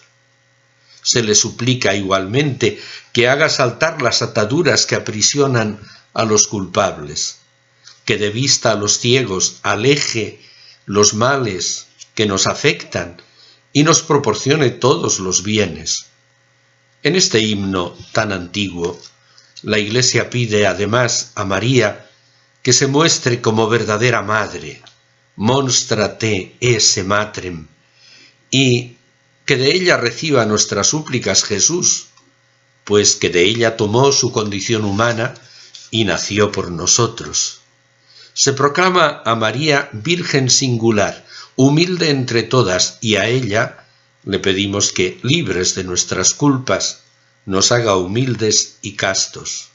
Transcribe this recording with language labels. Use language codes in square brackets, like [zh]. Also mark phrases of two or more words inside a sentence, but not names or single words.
[es] Se le suplica igualmente que haga saltar las ataduras que aprisionan a los culpables, que dé vista a los ciegos, aleje los males que nos afectan y nos proporcione todos los bienes. En este himno tan antiguo, la Iglesia pide además a María que se muestre como verdadera madre, [la] monstrate esse matrem, [es] y que de ella reciba nuestras súplicas Jesús, pues que de ella tomó su condición humana y nació por nosotros. Se proclama a María Virgen singular, humilde entre todas, y a ella le pedimos que, libres de nuestras culpas, nos haga humildes y castos.